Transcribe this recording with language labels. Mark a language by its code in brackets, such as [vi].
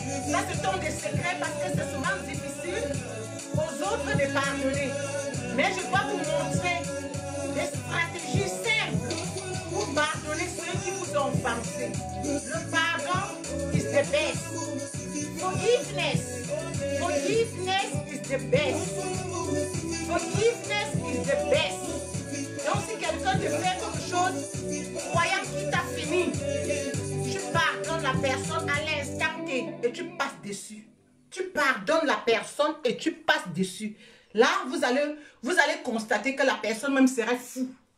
[fr] Ça, ce sont des secrets parce que c'est souvent difficile aux autres de pardonner. Mais je dois vous montrer des stratégies simples pour pardonner ceux qui vous ont offensé. Le pardon [en] is the best. Forgiveness. Forgiveness is the best. Forgiveness is the best. [fr] Donc si quelqu'un te fait quelque chose, croyant qu'il t'a fini, tu pardonnes la personne à l'instant et tu passes dessus. Tu pardonnes la personne et tu passes dessus. Là, vous allez constater que la personne même serait fou.